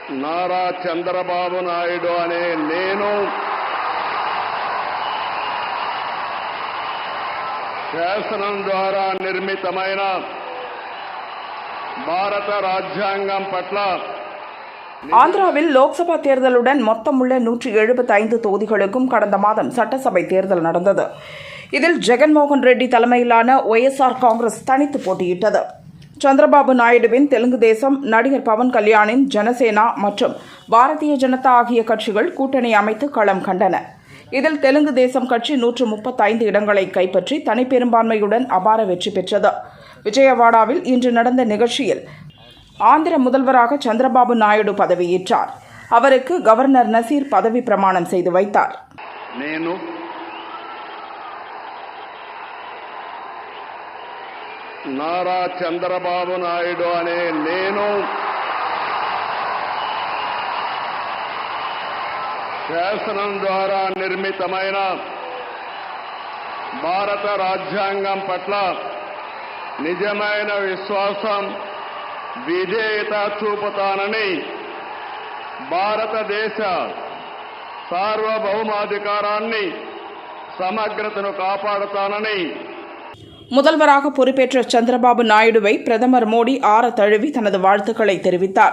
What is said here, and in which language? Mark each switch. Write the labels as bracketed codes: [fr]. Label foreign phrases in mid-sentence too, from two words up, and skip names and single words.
[te] నారా చంద్రబాబు నాయుడు అనే నేను శాసనం ద్వారా నిర్మితమైన భారత రాజ్యాంగం పట్ల [ta] ஆந்திராவில் லோக்சபா தேர்தலுடன் மொத்தமுள்ள 175 தொகுதிகளுக்கும் கடந்த மாதம் சட்டசபை தேர்தல் நடந்தது. இதில் ஜெகன்மோகன் ரெட்டி தலைமையிலான ஒய்எஸ்ஆர் காங்கிரஸ் தனித்து போட்டியிட்டது. சந்திரபாபு நாயுடுவின் தெலுங்கு தேசம், நடிகர் பவன் கல்யாணின் ஜனசேனா மற்றும் பாரதிய ஜனதா ஆகிய கட்சிகள் கூட்டணி அமைத்து களம் கண்டன. இதில் தெலுங்கு தேசம் கட்சி 135 இடங்களை கைப்பற்றி தனிப்பெரும்பான்மையுடன் அபார வெற்றி பெற்றது. விஜயவாடாவில் இன்று நடந்த நிகழ்ச்சியில் ஆந்திர முதல்வராக சந்திரபாபு நாயுடு பதவியேற்றார். அவருக்கு கவர்னர் நசீர் பதவி பிரமாணம் செய்து வைத்தார். [te] నారా చంద్రబాబు నాయుడు అనే నేను శాసనం ద్వారా నిర్మితమైన భారత రాజ్యాంగం పట్ల నిజమైన విశ్వాసం, విధేయత చూపుతానని, భారతదేశ సార్వభౌమాధికారాన్ని సమగ్రతను కాపాడుతానని [ta] முதல்வராக பொறுப்பேற்ற சந்திரபாபு நாயுடுவை பிரதமர் மோடி ஆற தழுவி தனது வாழ்த்துக்களை தெரிவித்தார்.